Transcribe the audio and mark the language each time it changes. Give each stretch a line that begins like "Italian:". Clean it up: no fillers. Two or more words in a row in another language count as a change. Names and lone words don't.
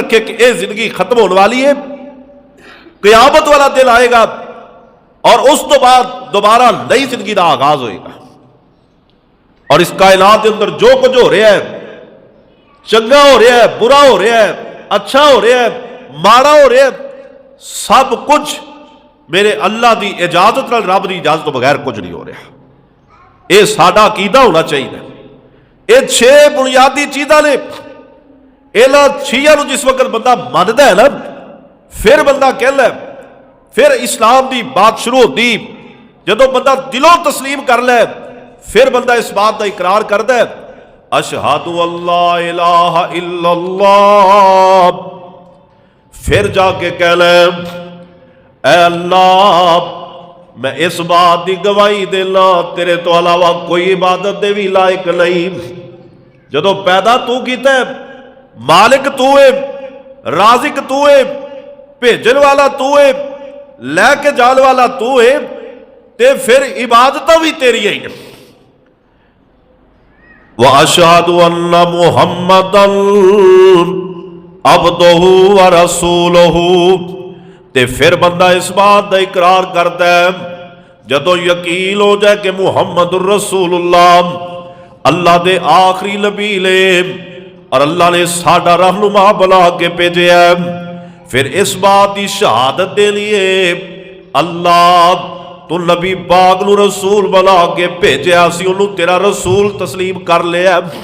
Punjabi: رکھے کہ
Urdu: یہ زندگی ختم ہونے والی ہے،
Punjabi: قیامت والا دن آئے گا اور اس تو بعد دوبارہ نئی زندگی کا آغاز ہوئے گا، اور اس کائنات کے اندر جو کچھ ہو رہا ہے، چنگا ہو رہا ہے، برا ہو رہا ہے، اچھا ہو رہا ہے، ماڑا ہو رہا ہے، سب کچھ میرے اللہ دی اجازت نال، رب دی اجازت تو بغیر کچھ نہیں ہو رہا۔ یہ ساڈا عقیدہ ہونا چاہیے۔ یہ چھ بنیادی چیزاں نے، انہاں چھیاں نو جس وقت بندہ مانتا ہے نا پھر بندہ کہنا ہے، پھر اسلام دی بات شروع ہوتی، جدو بندہ دلوں تسلیم کر لے پھر بندہ
Urdu: اس بات کا اقرار کرتا ہے،
Arabic: اشہد اللہ الہ الا اللہ،
Punjabi: پھر جا کے کہہ لے اے اللہ میں اس بات دی گواہی دینا تیرے تو علاوہ کوئی عبادت دے بھی لائق نہیں۔ جدو پیدا تو کیتا ہے، مالک تو ہے، رازق تو ہے، بھیجن والا تو ہے، لے کے جان والا تو ہے، تے پھر عبادت بھی تیری ہی ہیں۔
Arabic: وَأَشْهَدُ أَنَّ مُحَمَّدًا عَبْدُهُ وَرَسُولُهُ،
Urdu: تے پھر بندہ اس بات کا اقرار کرتا ہے
Punjabi: جدو یقین ہو جائے کہ
Arabic: محمد الرسول اللہ
Punjabi: اللہ دے آخری نبی لے اور اللہ نے ساڈا رہنما بنا کے بھیجے ہے، پھر اس بات کی شہادت دے لیے اللہ تو نبی پاک نو رسول بنا کے بھیجیا، اسی انہوں تیرا رسول تسلیم کر لیا۔